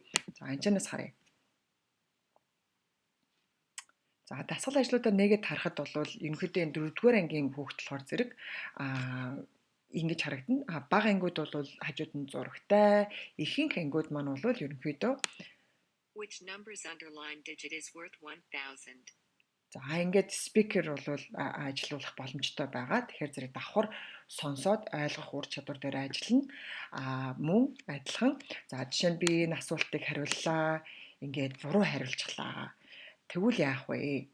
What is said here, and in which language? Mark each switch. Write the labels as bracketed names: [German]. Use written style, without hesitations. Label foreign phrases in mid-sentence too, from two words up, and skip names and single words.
[Mongolian] За энэ чанаас харъя. За дасгал ажлуудаа нэгэд харахад бол ерөнхийдөө энэ 4-р ангийн хүүхэд болохоор зэрэг ингэж харагдана. Бага ангиуд бол хажууд нь зурагтай, ихэнх ангиуд маань бол ерөнхийдөө [English] which numbers underline digit is worth 1000. [Mongolian] За ингээд спикер бол ажиллуулах боломжтой байгаа. Тэгэхээр зэрэг давхар сонсоод ойлгох ур чадвар дээр ажиллана. Мөн адилхан. За жишээ нь би энэ асуултыг хариуллаа. Ингээд буруу хариулчихлаа. Тэгвэл яах вэ?